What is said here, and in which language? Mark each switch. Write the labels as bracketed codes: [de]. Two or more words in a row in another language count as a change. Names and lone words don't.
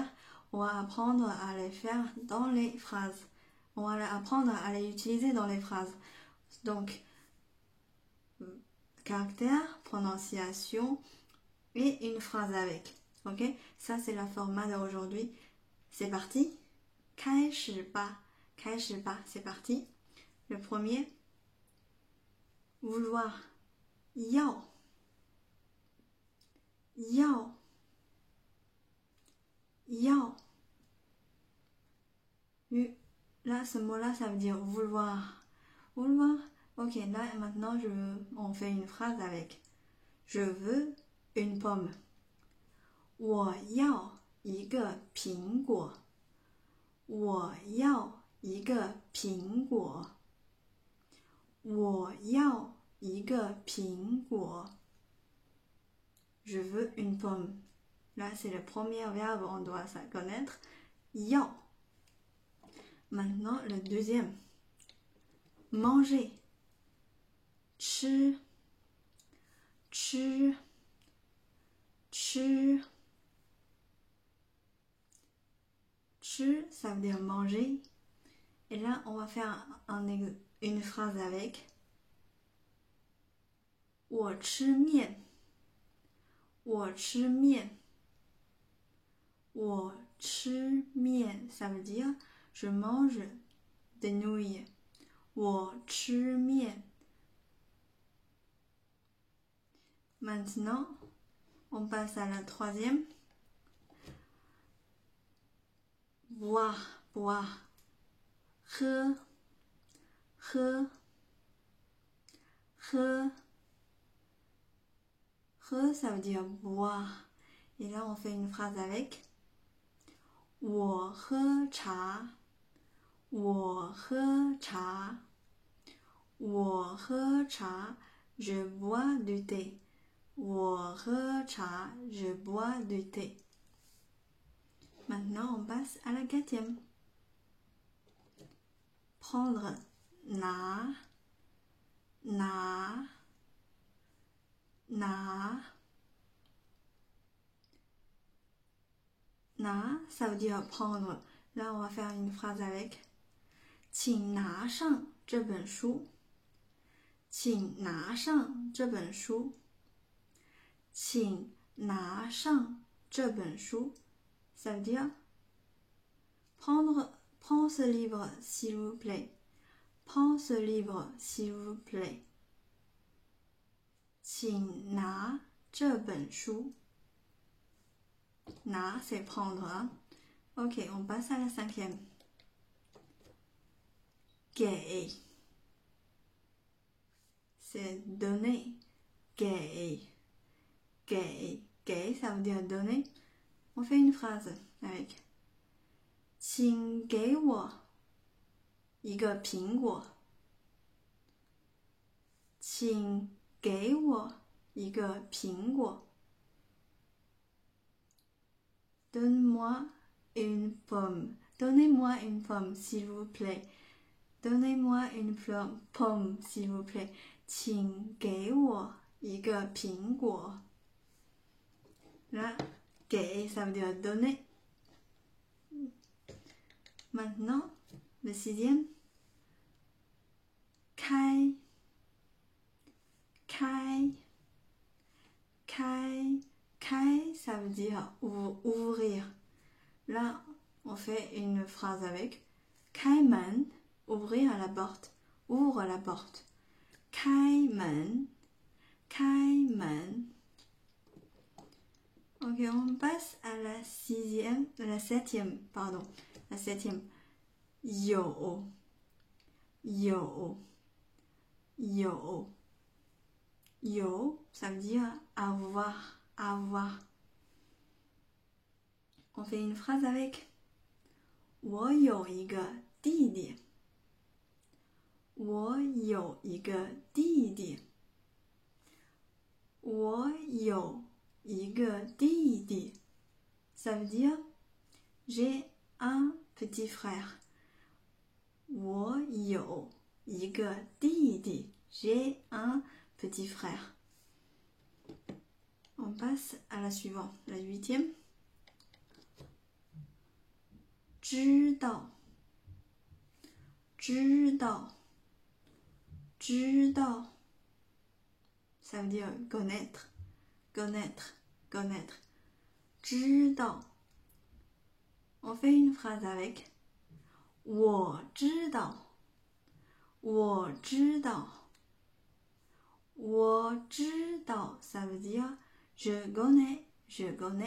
[fr] On va apprendre à les faire dans les phrases. On va apprendre à les utiliser dans les phrases. Donc, caractère, prononciation et une phrase avec. Ok? Ça, c'est le format d'aujourd'hui. C'est parti. [zh] 开始吧，开始吧， [fr] c'est parti. Le premier, vouloir, [zh] 要，要，要. [fr] Là, ce mot-là, ça veut dire vouloir. Vouloir. Ok, là, maintenant, on fait une phrase avec. Je veux une pomme. [zh] 我要一个苹果。我要一个苹果。我要一个苹果。 [fr] Je veux une pomme. Là, c'est le premier verbe, on doit ça connaître. [zh] 要. [fr] Maintenant, le deuxième. Manger. [zh] 吃，吃，吃。吃, [fr] ça veut dire manger. Et là, on va faire une phrase avec. [zh] 我吃面，我吃面，我吃面, [fr] ça veut dire je mange des nouilles. [zh] 我吃面。 [fr] Maintenant, on passe à la troisième. Boire, boire. [zh] 喝，喝，喝。喝, [fr] ça veut dire boire. Et là, on fait une phrase avec. [zh] 我喝茶，我喝茶，我喝茶。 [fr] Je bois du thé. [zh] 我喝茶, [fr] je bois du thé. Maintenant, on passe à la quatrième. Prendre, [zh] 拿，拿，拿。拿, [fr] ça veut dire prendre. Là, on va faire une phrase avec. [zh] 请拿上这本书。请拿上这本书。请拿上这本书。 [fr] Ça veut dire prends ce livre s'il vous plaît. Prends ce livre s'il vous plaît. [zh] 请拿这本书。 [fr] 拿 c'est prendre. Hein? Ok, on passe à la cinquième. 给 c'est donner. [zh] 给 给 [fr] ça veut dire donner. On fait une phrase avec. [zh] 请给我一个苹果。请给我一个苹果。 [fr] Donne-moi une pomme. Donnez-moi une pomme, s'il vous plaît. Donnez-moi une pomme, s'il vous plaît. [zh] 请给我一个苹果。 [fr] Là, 给 ça veut dire donner. Maintenant, le sixième. [zh] 开，开，开，开, [fr] ça veut dire ouvrir. Là, on fait une phrase avec. [zh] 开门, [fr] ouvrir la porte. Ouvre la porte. [zh] 开门， 开门。 [fr] Ok, on passe à la septième, pardon, la septième. [zh] 有，有，有. [fr] Yo, ça veut dire avoir, avoir. On fait une phrase avec [zh] 我有一个弟弟。我有一个弟弟。我有一个弟弟。 [fr] Ça veut dire j'ai un petit frère. [zh] 我有一个弟弟。 [fr] J'ai un petit frère. On passe à la suivante, la huitième. [zh] 知道，知道，知道。 [fr] Ça veut dire connaître, connaître, connaître. 知道。On fait une phrase avec [zh] 我知道，我知道。我知道 [fr] ça veut dire je connais, je connais.